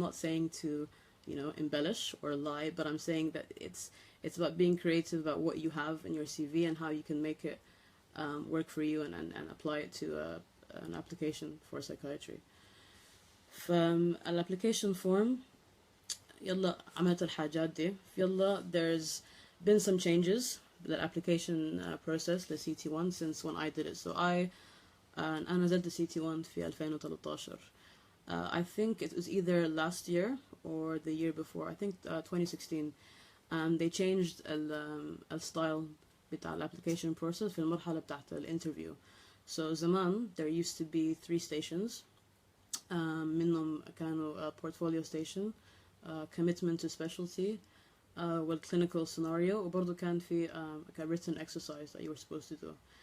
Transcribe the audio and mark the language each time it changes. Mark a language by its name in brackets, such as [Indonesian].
[English] I'm not saying to embellish or lie, but I'm saying that it's about being creative about what you have in your CV and how you can make it work for you and apply it to an application for psychiatry. From an application form, [Arabic] يلا عملت الحاجات دي. [English] يلا there's been some changes with the application process the CT1 since when I did it. [Arabic] So أنا نزلت CT1 في 2013. [English] I think it was either last year or the year before. I think 2016. They changed the style [Arabic] بتاع الapplication process في المرحلة بتاعت الانترفيو. [English] So زمان there used to be 3 stations. منهم كانوا portfolio station, commitment to specialty, clinical scenario, [Arabic] وبرضه كان في [English] a written exercise that you were supposed to do.